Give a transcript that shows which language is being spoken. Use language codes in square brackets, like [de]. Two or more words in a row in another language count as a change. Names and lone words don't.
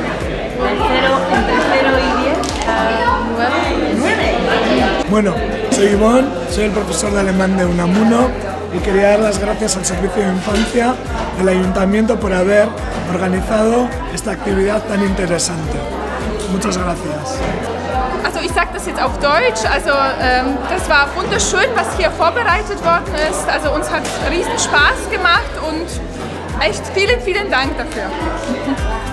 [es] Entre 0 y 10. 9. Bueno, soy Ivonne, soy el profesor de alemán de Unamuno y quería dar las gracias al Servicio de Infancia del Ayuntamiento por haber organizado esta actividad tan interesante. Muchas gracias. [de] Also ich sage das jetzt auf Deutsch, also das war wunderschön, was hier vorbereitet worden ist, also uns hat riesen Spaß gemacht und echt vielen, vielen Dank dafür.